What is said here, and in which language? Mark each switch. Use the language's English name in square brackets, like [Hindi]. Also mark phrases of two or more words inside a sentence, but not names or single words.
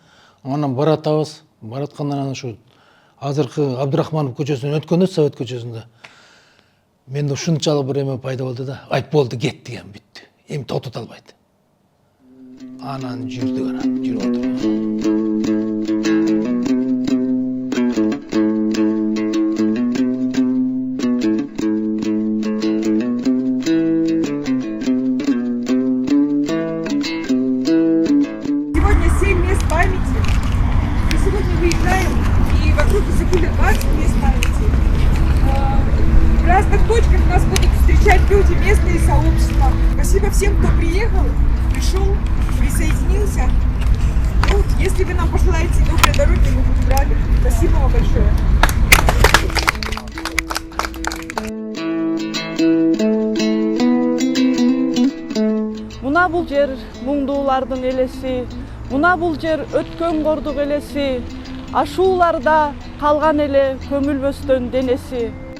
[Kyrgyz] Анан баратабыз, бараткандан анан ушу азыркы Абдырахманов көчөсүнөн өткөндө, Совет көчөсүндө менде ушунчалык бир эме пайда болду да. Айт болду, кет деген, бүттү. Эми токтото албайт. Анан жүрдүк, анан жүрүп отуруп. [Russian] Сегодня 7 мест памяти. И сегодня выезжаем, и вокруг закрыли 20 мест памяти. В разных точках нас будут встречать люди, местные сообщества. Спасибо всем, кто приехал, пришел, присоединился. Ну, если вы нам пожелаете доброй дороги, мы будем рады. Спасибо вам большое. [Kyrgyz] Мына бул жер муңдуулардын элеси, мына бул жер өткөн кордук элеси, ашууларда калган эле көмүлбөстөн денеси.